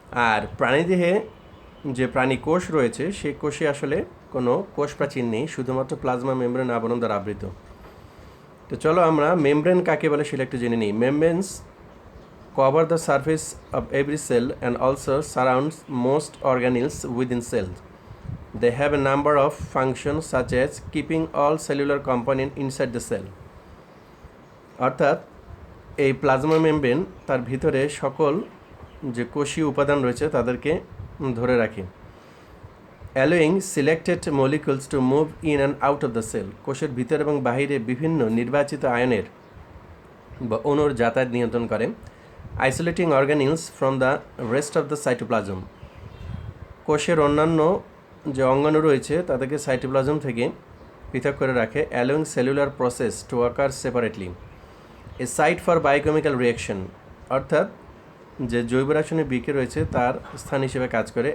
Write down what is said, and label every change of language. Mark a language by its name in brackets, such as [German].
[Bangla] আর প্রাণীদেহে যে প্রাণী কোষ রয়েছে সেই কোষে আসলে কোনো কোষ প্রাচীর নেই, শুধুমাত্র প্লাজমা মেমব্রেন আবরণ দ্বারা আবৃত। তো চলো আমরা মেমব্রেন কাকে বলে সেটা একটু জেনে নিই। [English] Membranes cover the surface of every cell and also surrounds most organelles within cells. They have a number of functions such as keeping all cellular component inside the cell. [Bangla] অর্থাৎ এই প্লাজমা মেমব্রেন তার ভিতরে সকল যে কোষীয় উপাদান রয়েছে তাদেরকে ধরে রাখে। [English] Allowing selected molecules to move in and out of the cell. [Bangla] কোষের ভিতর এবং বাহিরে বিভিন্ন নির্বাচিত আয়নের বা অণুর যাতায়াত নিয়ন্ত্রণ করে। [English] Isolating organelles from the rest of the cytoplasm. [Bangla] কোষের অন্যান্য যে অঙ্গাণু রয়েছে তাদেরকে সাইটোপ্লাজম থেকে পৃথক করে রাখে। [English] Allowing cellular process to occur separately. A site for biochemical reaction, [Bangla] অর্থাৎ যে জৈব রাসায়নিক বিক্রিয়া রয়েছে তার স্থান হিসেবে কাজ করে।